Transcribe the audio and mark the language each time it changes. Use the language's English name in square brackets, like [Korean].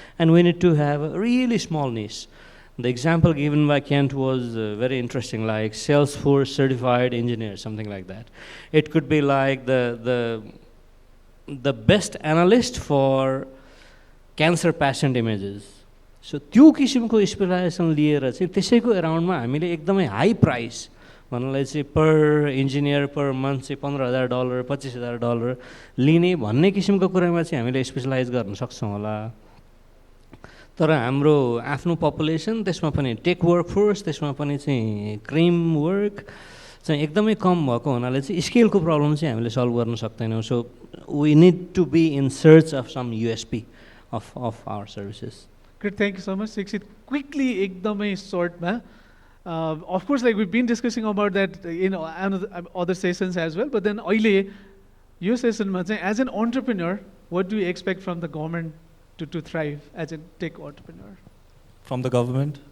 [English] And we need to have a really small niche. The example given by Kent was very interesting, like Salesforce certified engineer, something like that. It could be like the best analyst for cancer patient images. [Nepali] So त्यो किसिमको स्पेशलाइजेसन लिएर चाहिँ त्यसैको अराउन्डमा हामीले एकदमै high price भन्नलाई चाहिँ पर engineer per month चाहिँ $15,000 $25,000 लिने भन्ने किसिमको कुरामा चाहिँ हामीले स्पेशलाइज गर्न सक्छौँ होला। तर हाम्रो आफ्नो पपुलेसन, त्यसमा पनि टेक वर्कफोर्स, त्यसमा पनि चाहिँ क्रिम वर्क चाहिँ एकदमै कम भएको हुनाले चाहिँ स्केलको प्रब्लम चाहिँ हामीले सल्भ गर्न सक्दैनौँ। [English] So we need to be in search of some USP of our services. Great, thank you so much. Sixit, quickly, [Nepali] ekdamai short ma. [English] Of course, like we've been discussing about that in other sessions as well, but then [Nepali] अहिले यो सेसनमा चाहिँ [English] as an entrepreneur, what do you expect from the government to thrive as a tech entrepreneur? From the government?